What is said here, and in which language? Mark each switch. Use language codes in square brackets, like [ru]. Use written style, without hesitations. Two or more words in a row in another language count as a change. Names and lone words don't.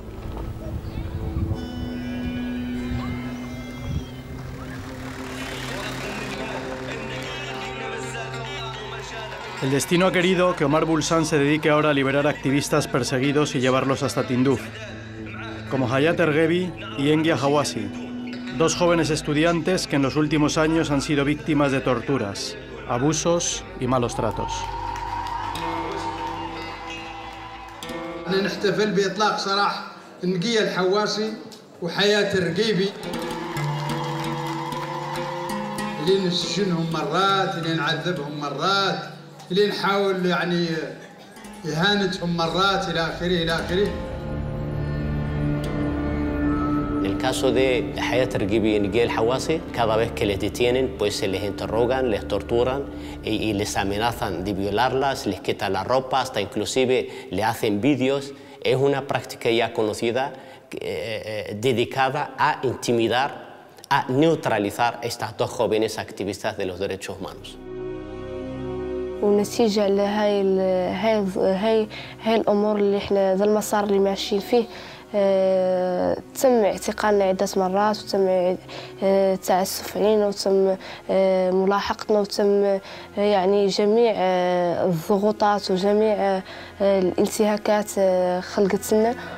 [es] El destino ha querido que Omar Bulsan se dedique ahora a liberar activistas perseguidos y llevarlos hasta Tinduf, como Hayat Ergebi y Engia Hawasi, dos jóvenes estudiantes que en los últimos años han sido víctimas de torturas, abusos y malos tratos. [ar] نحتفل بإطلاق سراح نقية الحواسي وحياة الرقيبي اللي نسجنهم مرات، اللي نعذبهم مرات، اللي نحاول يعني إهانتهم مرات إلى آخره إلى آخره. [es] En el caso de Hayat Ergebi y Niguel Hawasi, cada vez que les detienen, pues se les interrogan, les torturan y les amenazan de violarlas, les quitan la ropa, hasta inclusive le hacen vídeos. Es una práctica ya conocida dedicada a intimidar, a neutralizar a estas dos jóvenes activistas de los derechos humanos. [ar] ونتيجة لهاي الأمور اللي احنا ذا المسار اللي ماشيين فيه تم اعتقالنا عدة مرات وتم التعسف علينا وتم ملاحقتنا وتم يعني جميع الضغوطات وجميع الانتهاكات خلقت لنا.